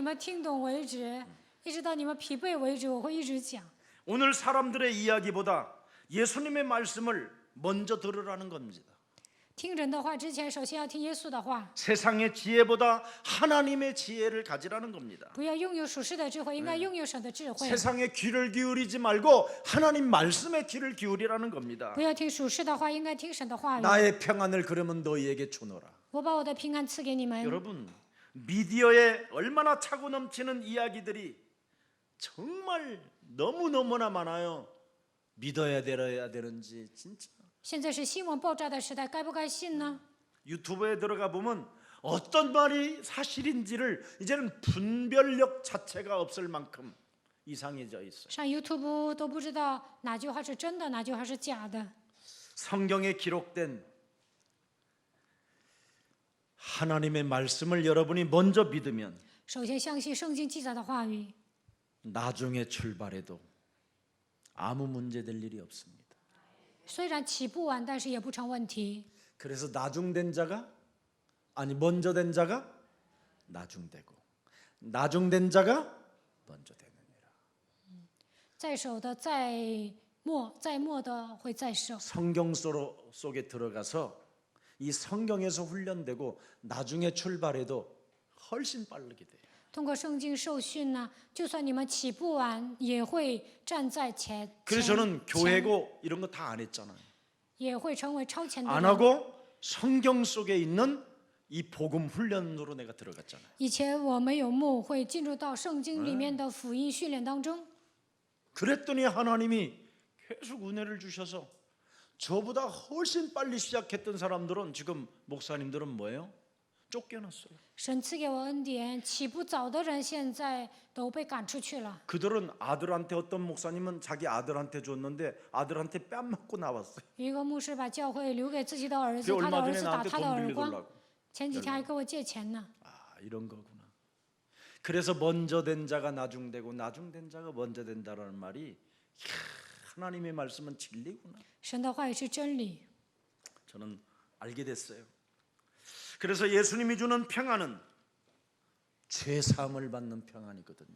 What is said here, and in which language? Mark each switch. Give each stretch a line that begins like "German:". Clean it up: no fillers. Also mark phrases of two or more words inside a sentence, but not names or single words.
Chinese: 你们听懂为止，一直到你们疲惫为止，我会一直讲。
Korean: 오늘 사람들의 이야기보다 예수님의 말씀을 먼저 들으라는 겁니다.
Chinese: 听人的话之前，首先要听耶稣的话，
Korean: 세상의 지혜보다 하나님의 지혜를 가지라는 겁니다.
Chinese: 不要拥有属世的智慧，应该拥有神的智慧。
Korean: 세상에 귀를 기울이지 말고 하나님 말씀에 귀를 기울이라는 겁니다.
Chinese: 不要听属世的话，应该听神的话语。
Korean: 나의 평안을 그러면 너희에게 주노라.
Chinese: 我把我的平安赐给你们。
Korean: 여러분, 미디어에 얼마나 차고 넘치는 이야기들이 정말 너무너무나 많아요. 믿어야 되는지 진짜.
Chinese: 现在是新闻爆炸的时代，该不该信呢？
Korean: 유튜브에 들어가 보면 어떤 말이 사실인지를 이제는 분별력 자체가 없을 만큼 이상해져 있어요.
Chinese: 上 YouTube 都不知道哪句话是真的，哪句话是假的。
Korean: 성경에 기록된 하나님의 말씀을 여러분이 먼저 믿으면
Chinese: 首先相信圣经记载的话语，
Korean: 나중에 출발해도 아무 문제될 일이 없습니다.
Chinese: 虽然起步晚，但是也不成问题。
Korean: 그래서 나중된 자가 아니 먼저 된 자가 나중되고 나중된 자가 먼저 되느니라.
Chinese: 在手的在末的会在手。
Korean: 성경 속에 들어가서 이 성경에서 훈련되고 나중에 출발해도 훨씬 빠르게 돼요.
Chinese: 通过圣经受训呢，就算你们起步晚，也会站在前，
Korean: 그래서 저는 교회고 이런 거 다 안 했잖아요.
Chinese: 也会成为超前的
Korean: 안
Chinese: 人。
Korean: 하고 성경 속에 있는 이 복음 훈련으로 내가 들어갔잖아요.
Chinese: 以前我没有牧会，进入到圣经里面的福音训练当中，
Korean: 그랬더니 하나님이 계속 은혜를 주셔서 저보다 훨씬 빨리 시작했던 사람들은 지금 목사님들은 뭐예요? 쫓겨났어요.
Chinese: 神赐给我恩典，起步早的人现在都被赶出去了。
Korean: 그들은 아들한테 어떤 목사님은 자기 아들한테 줬는데 아들한테 뺨 맞고 나왔어요.
Chinese: 一个牧师把教会留给自己的儿子，
Korean: 그
Chinese: 他的
Korean: 얼마
Chinese: 儿
Korean: 전에
Chinese: 子打
Korean: 나한테
Chinese: 他的
Korean: 돈
Chinese: 耳光，
Korean: 빌려달라고.
Chinese: 前几天还跟我借钱呢。
Korean: 아, 이런 거구나. 그래서 먼저 된 자가 나중되고 나중된 자가 먼저 된다라는 말이 이야, 하나님의 말씀은 진리구나.
Chinese: 神的话语是真理，
Korean: 저는 알게 됐어요. 그래서 예수님이 주는 평안은 죄 사함을 받는 평안이거든요.